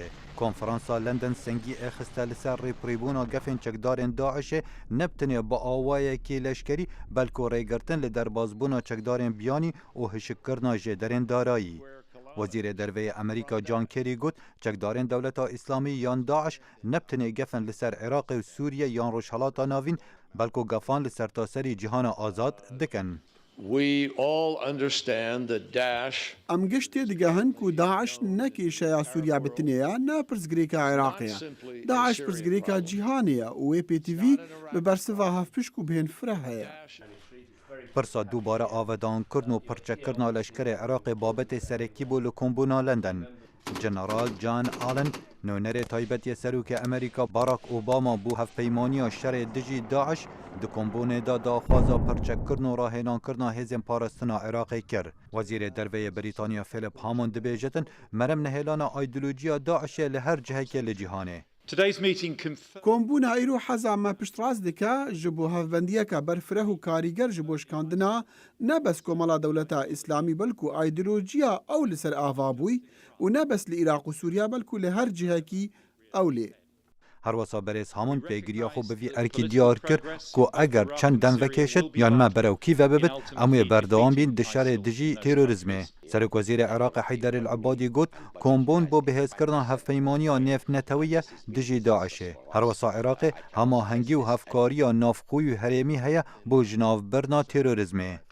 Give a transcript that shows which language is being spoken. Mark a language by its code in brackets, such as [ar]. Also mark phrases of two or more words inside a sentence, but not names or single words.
[ku] Konferansa London sengî xiste li ser rêpirîbûna gefên çekdarên Daişê nebtinê bi awayekî leşkerî belku rêgirtin li derbasbûna çekdarên biyanî û hişikkirina jêderên darayî. Wezîrê Derveyê Amerîka John Kerry got çekdarên dewleta îslamî yan Daeş nebtinê gefin li ser Iraqê û Sûriye yan Rojhelata Navîn belku gefan li sertaserî cîhana azad dikin. ئەم گشتێ دگەهن و داعش نەکێشەیە سووریا بتنەیە ناپرسگرێکە عێراقیە. داعش پرسگرێکە جیهانەیە و وێ پێتیڤی بە بەرسڤە هەفپشک و بهێنفرە هەیە. Pirsa dubare avedankirin û pirçekirina leşkerê Iraqê babetê serekî bû li Kombûna London. General John Allen, nûnerê taybetiye Serokê Amerîka Barack Obama bû hevpeymaniya şerê dijî Daeş di Kombûnê da daxwaza pirçekkirin û rahênankirina hêzên parastina Iraqê kir. Wezîrê Derveyê Brîtanya Philip Hammond dibêjetin merem nehêlana aydîolojiya Daişê li her cihekê li cîhanê. کۆمبوونا ئیرۆ حەزامە پشتڕاست دکە ji بۆ هەفبەندیەکە بەرفرە و کاریگەر ji بۆ شکاندنا نەبەس کۆمەڵا دەوڵەتە ئیسلامی بەلکو ئایدۆلۆجیە ئەو لەسەر ئاوا بووی و نەبەس لە عێراق و سووریا بەلکو لە هەر جهەکی ئەو لێ. هەروەسا بەرێز هامون پێگیریە خۆ بڤی ئەرکی دیار کرد کو ئەگەر چەند دەم vekêşit yan me berew kî ve bibit em ê berdewam bîn di şerê dijî terorîzmê. Serokvezîrê Iraqê Heyderî Ebadî got kombûn bo bihêzkirina hevpeymaniya nêfnetewî dijî Daişê. Herwesa Iraqê hemahengî û hevkariya navxwî û herêmî heye bo jinavbirina terorîzmê.